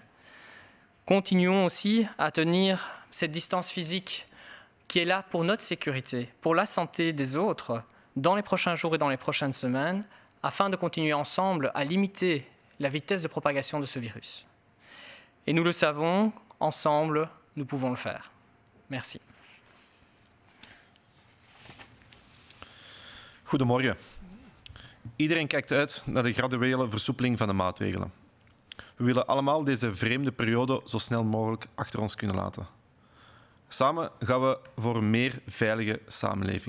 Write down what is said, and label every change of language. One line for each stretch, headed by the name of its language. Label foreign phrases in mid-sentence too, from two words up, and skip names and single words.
French: Continuons aussi à tenir cette distance physique qui est là pour notre sécurité, pour la santé des autres, dans les prochains jours et dans les prochaines semaines, afin de continuer ensemble à limiter la vitesse de propagation de ce virus. Et nous le savons, ensemble, nous pouvons le faire. Merci.
Dutch: Goedemorgen. Iedereen kijkt uit naar de graduele versoepeling van de maatregelen. We willen allemaal deze vreemde periode zo snel mogelijk achter ons kunnen laten. Samen gaan we voor een meer veilige samenleving.